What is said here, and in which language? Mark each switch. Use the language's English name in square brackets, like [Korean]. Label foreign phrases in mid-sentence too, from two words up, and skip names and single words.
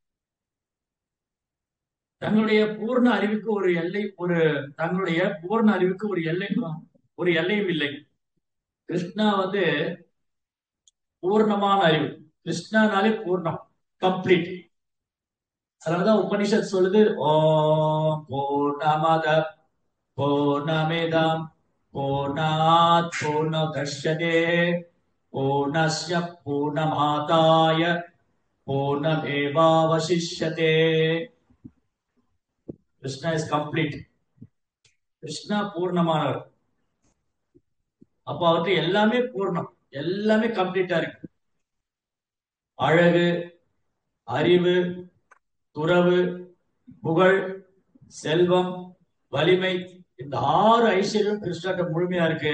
[Tamil] தங்களுடைய பூர்ண அறிவுக்கு ஒரு எல்லை, தங்களுடைய பூர்ண அறிவுக்கு ஒரு எல்லையும் இல்லை. கிருஷ்ணா வந்து பூர்ணமான அறிவு. கிருஷ்ணானாலே பூர்ணம், கம்ப்ளீட். அதனாலதான் உபனிஷத் சொல்லுது, [Sanskrit] ॐ पूर्णमदः पूर्णमिदं पूर्णात् पूर्णमुदच्यते पूर्णस्य पूर्णमादाय पूर्णमेवावशिष्यते. [Tamil] கிருஷ்ணா [English] is complete. [Tamil] கிருஷ்ணா பூர்ணமானவர். அப்போ அவர்கிட்ட எல்லாமே பூர்ணம், எல்லாமே கம்ப்ளீட்டா இருக்கு. அழகு, அறிவு, துறவு, புகழ், செல்வம், வலிமை, இந்த 6 ஐஸ்வர்யம் கிருஷ்ணாட்ட முழுமையா இருக்கு.